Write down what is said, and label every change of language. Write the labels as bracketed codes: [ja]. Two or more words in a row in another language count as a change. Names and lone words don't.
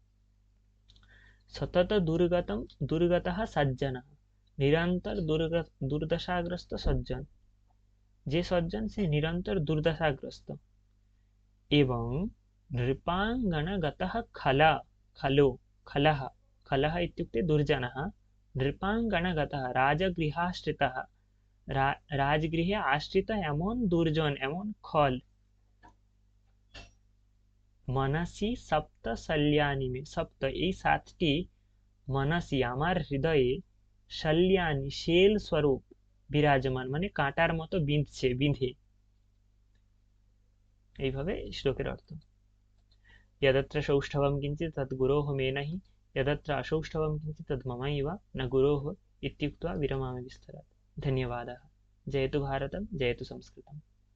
[sa] সতত দুর্গতম, দুর্গতঃ সজ্জনঃ, [bn] নিরন্তর দুর্দশাগ্রস্ত সজ্জন, যে সজ্জন সে নিরন্তর দুর্দশাগ্রস্ত। [sa] এবং নৃপাঙ্গনগতः খলা, খলো, খলः, খলः इत्युक्ते दुर्जनः, নৃপাঙ্গনগতः রাজগৃহাশ্রিতः, [bn] রাজগৃহে আশ্রিত এমন দুর্জন, এমন খল। [sa] মনসি সপ্ত শল্যানি মে, [bn] সপ্ত এই সাতটি, মনসি আমার হৃদয়ে, শল্যানি শেল স্বরূপ, বিরাজমান মানে কাঁটার মতো বিঁধছে, বিঁধে। এইভাবে শ্লোকের অর্থ। [sa] यदत्र सौष्ठवं किञ्चित् तद् गुरोः मे नहि, यदत्र असौष्ठवं किञ्चित् तद् ममैव न गुरोः इत्युक्त्वा विरमामि विस्तरात्। धन्यवादः। जयतु भारतं, जयतु संस्कृतम्।